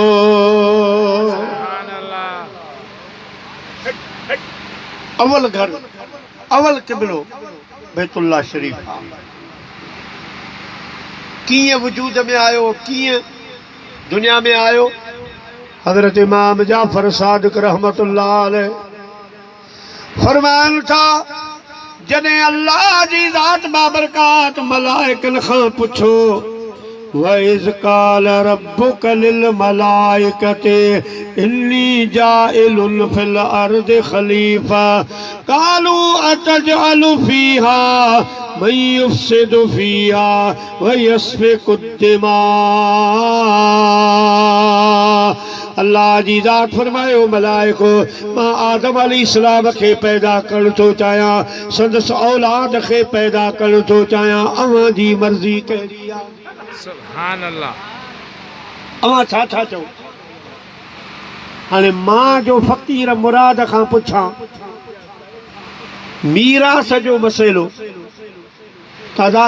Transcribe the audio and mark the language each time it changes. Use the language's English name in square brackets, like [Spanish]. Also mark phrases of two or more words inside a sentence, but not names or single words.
[Sindhi] अवल घर अवल क़िबलो बैतुल्लाह शरीफ कीअं वजूद में आयो कीअं दुनिया में आयो। हज़रत इमाम जाफर सादिक [Arabic] رحمة الله عليه [Sindhi] फरमान था जॾहिं अल्लाह जी ज़ात बाबरकात मलाइकन खां पुछो [Arabic] وإذ قال ربك للملائكة إني جاعل في الأرض خليفة قالوا أتجعل فيها من يفسد فيها ويسفك الدماء. [Sindhi] अल्लाह जी ज़ात फरमायो मलाइको मां आदम अलैहिस्सलाम खे पैदा करण थो चाहियां संदसि औलाद खे पैदा करण थो चाहियां अवां जी मर्ज़ी कहिड़ी आहे। [Arabic] سبحان الله. [Sindhi] अवां छा छा चओ हाणे मां जो फ़क़ीर मुराद खां पुछां मीरास जो मसइलो दादा